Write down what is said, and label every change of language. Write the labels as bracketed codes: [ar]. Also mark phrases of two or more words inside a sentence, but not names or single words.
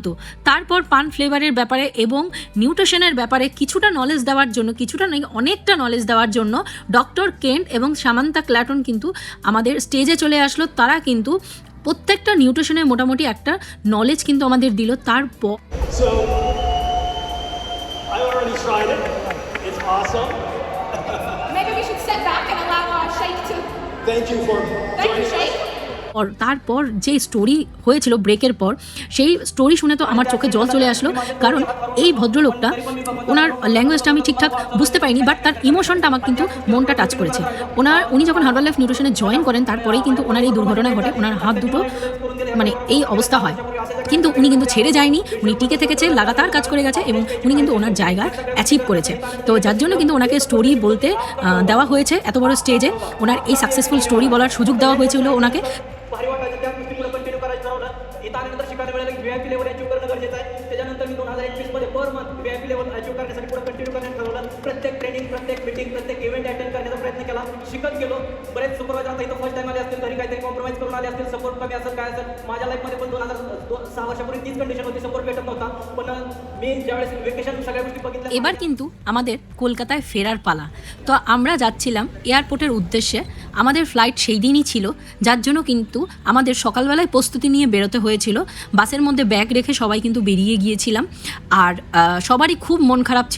[bn] তারপর পান ফ্লেভারের ব্যাপারে এবং নিউট্রিশনের ব্যাপারে কিছুটা নলেজ দেওয়ার জন্য, কিছুটা নয় অনেকটা নলেজ দেওয়ার জন্য ডক্টর কেন্ট এবং সামান্তা ক্ল্যাটন কিন্তু আমাদের স্টেজে চলে আসলো। তারা কিন্তু প্রত্যেকটা নিউট্রিশনের মোটামুটি একটা নলেজ কিন্তু আমাদের দিল। তারপর [en] So, I already tried it. It's awesome. Maybe we should step back and allow Sheikh to. Thank you for Thank you, joining us. Sheikh. [bn] তারপর যে স্টোরি হয়েছিল ব্রেকের পর, সেই স্টোরি শুনে তো আমার চোখে জল চলে আসলো, কারণ এই ভদ্রলোকটা, ওনার ল্যাঙ্গুয়েজটা আমি ঠিকঠাক বুঝতে পারিনি, বাট তার ইমোশনটা আমার কিন্তু মনটা টাচ করেছে। উনি যখন হার্বালাইফ নিউট্রিশনে জয়েন করেন, তারপরেই কিন্তু ওনার এই দুর্ঘটনা ঘটে, ওনার হাত দুটো মানে এই অবস্থা হয়, কিন্তু উনি কিন্তু ছেড়ে যায়নি, উনি টিকে থেকেছে, লাগাতার কাজ করে গেছে এবং উনি কিন্তু ওনার জায়গা অ্যাচিভ করেছে। তো যার জন্য কিন্তু ওনাকে স্টোরি বলতে দেওয়া হয়েছে, এত বড় স্টেজে ওনার এই [en] successful story [bn] বলার সুযোগ দেওয়া হয়েছিল ওনাকে। [mr] भारी वाटायचं, त्या गोष्टी पुढे कंटिन्यू करायचं ठरवलं. इथं आल्यानंतर शिकायला मिळालं की [en] VIP level achieve [mr] करणं गरजेचं आहे. त्याच्यानंतर मी 2021 मध्ये [en] per month VIP level achieve [mr] करण्यासाठी पुढे कंटिन्यू करण्याचं ठरवलं. प्रत्येक ट्रेनिंग, प्रत्येक मीटिंग, प्रत्येक [en] event attend [mr] करण्याचा प्रयत्न केला, शिकत गेलो. बरेच सुपरवायझर आता इथं [en] first time [mr] आले असतील, घरी काहीतरी कॉम्प्रोमाइज करून आले असतील, सपोर्ट कमी असेल, काय असेल. माझ्या लाईफमध्ये पण 2006 वर्षापूर्वी तीच कंडिशन होती, सपोर्ट भेटत नव्हता. पण मी ज्यावेळेस वेकेशन सगळ्या गोष्टी बघितल्या, [bn] এবার কিন্তু আমাদের কলকাতায় ফেরার পালা। তো আমরা যাচ্ছিলাম এয়ারপোর্টের উদ্দেশ্যে, আমাদের ফ্লাইট সেই দিনই ছিল, যার জন্য কিন্তু আমাদের সকালবেলায় প্রস্তুতি নিয়ে বেরোতে হয়েছিল। বাসের মধ্যে ব্যাগ রেখে সবাই কিন্তু বেরিয়ে গিয়েছিলাম, আর সবারই খুব মন খারাপ ছিল।